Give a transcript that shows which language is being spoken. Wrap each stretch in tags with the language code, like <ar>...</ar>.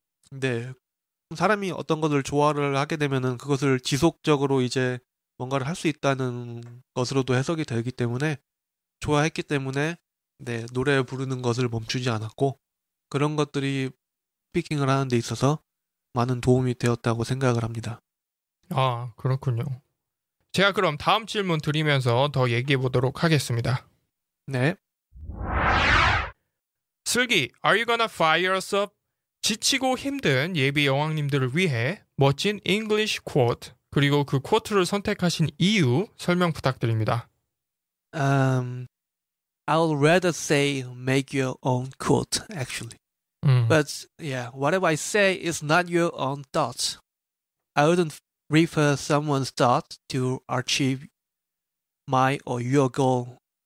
<ko>근데 사람이 어떤 것을 좋아를 하게 되면은 그것을 지속적으로 이제 뭔가를 할 수 있다는 것으로도 해석이 되기 때문에 좋아했기 때문에 네, 노래 부르는 것을 멈추지 않았고 그런 것들이 스피킹을 하는 데 있어서 많은 도움이 되었다고 생각을 합니다. 아, 그렇군요. 제가 그럼 다음 질문 드리면서 더 얘기해 보도록 하겠습니다. 네.</ko> <en>슬기, are you gonna fire us up?</en> <ko>지치고 힘든 예비 여왕님들을 위해 멋진 English quote, 그리고 그 쿼트를 선택하신 이유 설명 부탁드립니다.</ko> <en>Um, I would rather say make your own quote, actually. 음, But yeah, whatever I say is not your own thoughts. I wouldn't refer someone's thought to achieve my or your goal.</en>